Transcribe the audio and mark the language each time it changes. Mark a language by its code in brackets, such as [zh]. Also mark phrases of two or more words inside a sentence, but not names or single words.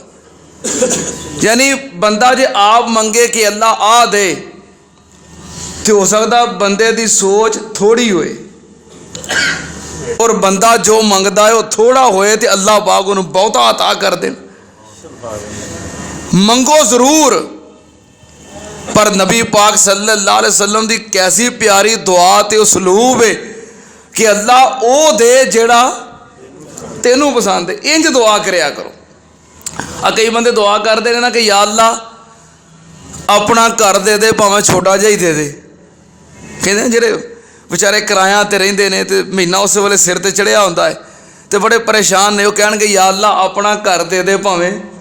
[pa] یعنی بندہ جے آپ منگے کہ اللہ آ دے، تو ہو سکتا بندے دی سوچ تھوڑی ہوئے اور بندہ جو منگتا ہے وہ تھوڑا ہوئے تو اللہ پاک انہیں بہتا عطا کر دے. منگو ضرور، پر نبی پاک [ar] صلى الله عليه وسلم [pa] دی کیسی پیاری دعا تے اسلوب ہے کہ اللہ او دے جیہڑا تینوں پسند ہے. انج دعا کریا کرو. کئی بندے دعا کرتے ہیں نا کہ یا اللہ اپنا گھر دے دے، بھاویں چھوٹا جیہا ہی دے دے. کہتے ہیں جیہڑے بیچارے کرایہ تے رہندے نے تے مہینہ اس ویلے سر تے چڑھیا ہوندا ہے تے بڑے پریشان نے، وہ کہن گے یا اللہ اپنا گھر دے دے، بھاویں.